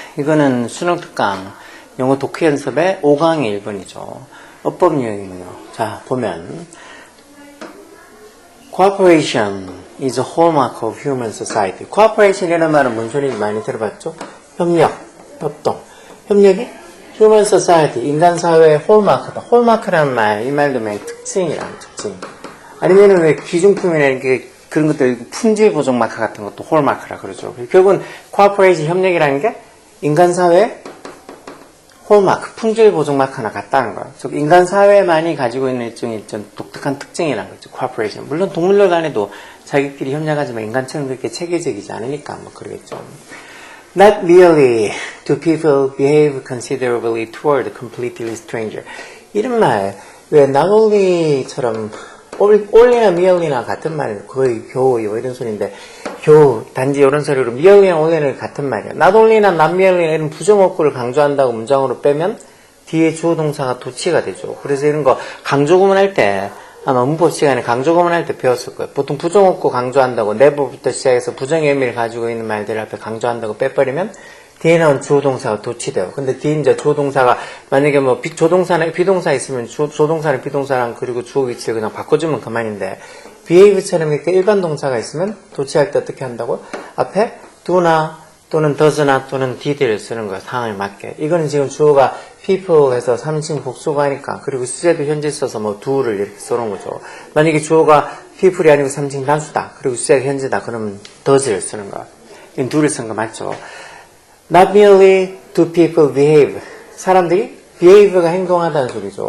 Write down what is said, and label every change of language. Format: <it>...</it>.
<ko>이거는 수능 특강 영어 독해 연습의 5강의 1번이죠. 어법 유형이군요. 자, 보면</ko> <en>Cooperation is a hallmark of human society.</en> <ko>Cooperation이라는 말은 뭔 소리인지 많이 들어봤죠? 협력, 협동. 협력이 human society, 인간 사회의 홀마크다. 홀마크라는 말, 이 말도 맨 특징이라는 특징. 아니면은 왜 기중품이라는 게 그런 것들, 품질 보정 마크 같은 것도 홀마크라 그러죠. 결국은 코퍼레이션 협력이라는 게 인간 사회의 홀마크, 품질 보정 마크나 같다는 거예요. 즉 인간 사회만이 가지고 있는 일종의 독특한 특징이라는 거죠. 코퍼레이션. 물론 동물들 간에도 자기끼리 협력하지만 인간처럼 그렇게 체계적이지 않으니까 뭐 그러겠죠.</ko> <en>Not merely do people behave considerably toward a completely stranger.</en> <ko>이런 말, 왜 not only처럼 only나 merely나 같은 말이에요. 거의 겨우 이런 소리인데 겨우 단지 이런 소리로 merely나 only는 같은 말이에요. not only나 not merely나 이런 부정어구를 강조한다고 문장으로 빼면 뒤에 주어 동사가 도치가 되죠. 그래서 이런 거 강조 구문할 때 아마 문법 시간에 강조 구문할 때 배웠을 거예요. 보통 부정어구 강조한다고 never부터 시작해서 부정의 의미를 가지고 있는 말들 앞에 강조한다고 빼버리면 뒤에 나온 주어 동사가 도치돼요. 근데 뒤에 이제 주어 동사가 만약에 뭐 조동사나 비동사 있으면 조동사는 비동사랑 그리고 주어 위치를 그냥 바꿔주면 그만인데 behave처럼 이렇게 일반 동사가 있으면 도치할 때 어떻게 한다고? 앞에 do나 또는 does나 또는 did를 쓰는 거야. 상황에 맞게. 이거는 지금 주어가 people 해서 3인칭 복수가 하니까 그리고 수제도 현재 써서 뭐 do를 이렇게 써놓은 거죠. 만약에 주어가 people이 아니고 3인칭 단수다. 그리고 수제가 현재다. 그러면 does를 쓰는 거야. 이 do를 쓴 거 맞죠?</ko> <en>Not merely do people behave.</en> <ko>사람들이 behave가 행동하다는 소리죠.</ko>